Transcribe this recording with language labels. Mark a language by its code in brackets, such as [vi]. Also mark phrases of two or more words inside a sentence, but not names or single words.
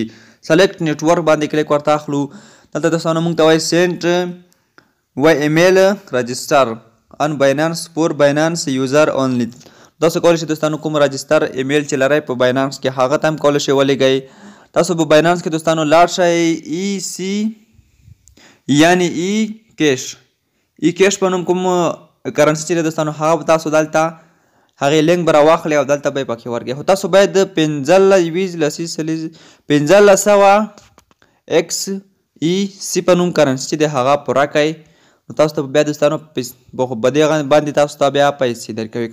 [en] select network [ps] باندې کلیک ورته اخلو. دلته دوستانو موږ ته وایي [en] sent to email register on Binance for Binance user only. [ps] تاسو کولی شئ دوستانو کوم [en] register email [ps] چې لرئ په باینانس کې هغه ته هم کولی شئ ولیږئ. تاسو په باینانس کې دوستانو لاړ شئ ای سی یعنی ای کیش. ای کیش په نوم کوم کرنسي چې دی دوستانو هغه به تاسو دلته هغې لینک به راواخلئ او دلته به یې پکې ورکړئ. خو تاسو باید 1500 ایکس ای سی په نوم کرنسي چې دی هغه پوره کړئ. نو تاسو ته بیا دوستانو په دې باندې تاسو ته بیا پیسې درکوي.